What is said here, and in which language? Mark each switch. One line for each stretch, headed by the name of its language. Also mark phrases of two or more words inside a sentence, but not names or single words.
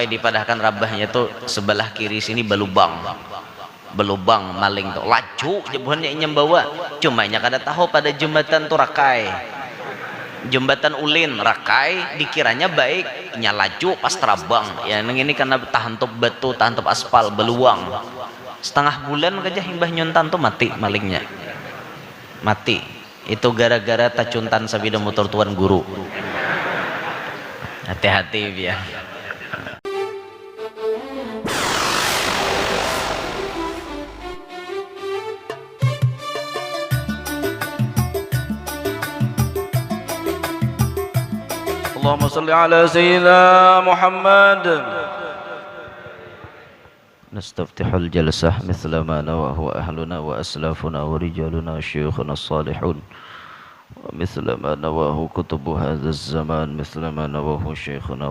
Banjar: dipadahkan rabahnya tuh sebelah kiri sini belubang maling tuh lacu jebuhannya inyam bawa cuma nya kada tahu pada jembatan tuh rakai jembatan ulin rakai dikiranya baik nyalaju pas terabang ya ini karena tahan top batu tahan top aspal beluang setengah bulan aja himbah nyontan tuh mati malingnya mati itu gara-gara tacuntan sabida motor tuan guru hati-hati ya
Arabic: اللهم صل على سيدنا محمد نستفتح الجلسة مثل ما نواه أهلنا وأسلافنا ورجالنا شيوخنا الصالحون ومثل ما نواه كتب هذا الزمان مثل ما نواه شيخنا